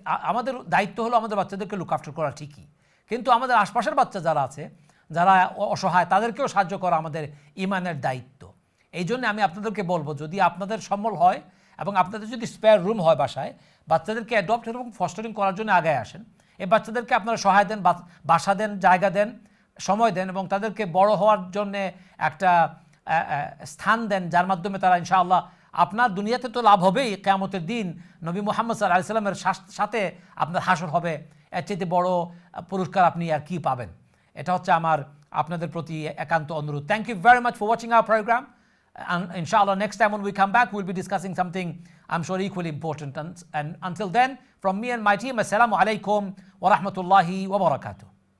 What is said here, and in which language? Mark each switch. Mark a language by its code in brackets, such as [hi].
[bn] আমাদের দায়িত্ব হলো আমাদের বাচ্চাদেরকে লুক আফটার করা ঠিকই কিন্তু আমাদের আশপাশের বাচ্চা যারা আছে যারা অসহায় তাদেরকেও সাহায্য করা আমাদের ঈমানের দায়িত্ব এই জন্য আমি আপনাদেরকে বলবো যদি আপনাদের সম্বল হয় এবং আপনাদের যদি স্পেয়ার রুম হয় বাসায় বাচ্চাদেরকে অ্যাডপ্ট এবং ফস্টারিং করার জন্য আগে আসেন এই বাচ্চাদেরকে আপনারা সহায় দেন বাসা দেন জায়গা দেন সময় দেন এবং তাদেরকে বড় হওয়ার জন্য একটা স্থান দেন, যার মাধ্যমে তারা ইনশাআল্লাহ আপনার দুনিয়াতে তো লাভ হবেই, কিয়ামতের দিন নবী মুহাম্মদ সাল্লাল্লাহু আলাইহি সাল্লামের সাথে আপনার হাসর হবে। এর চাইতে বড় পুরস্কার আপনি আর কি পাবেন? এটা হচ্ছে আমার আপনাদের প্রতি একান্ত অনুরোধ। [en] Thank you very much for watching our programme. And inshallah, next time when we come back, we'll be discussing something I'm sure equally important. And until then, from me and my team, assalamu alaikum wa rahmatullahi wa barakatuh.